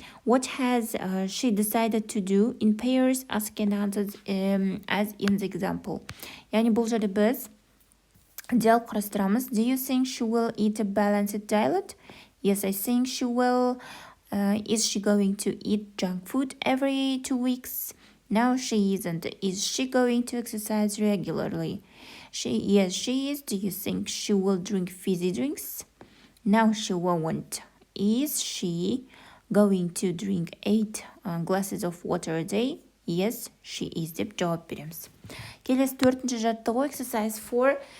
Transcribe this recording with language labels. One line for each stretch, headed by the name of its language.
English: What has she decided to do in pairs as can answer as in the example.
Kazakh: Яғни бұл жерде біз диалог құрастырамыз.
English: Do you think she will eat a balanced diet? Yes, I think she will. Is she going to eat junk food every 2 weeks? No, she isn't. Is she going to exercise regularly? Yes, she is. Do you think she will drink fizzy drinks? No, she won't. Is she going to drink 8 glasses of water a day? Yes, she is
Kazakh: деп жауап береміз. Келесі төртінші жаттығу exercise 4.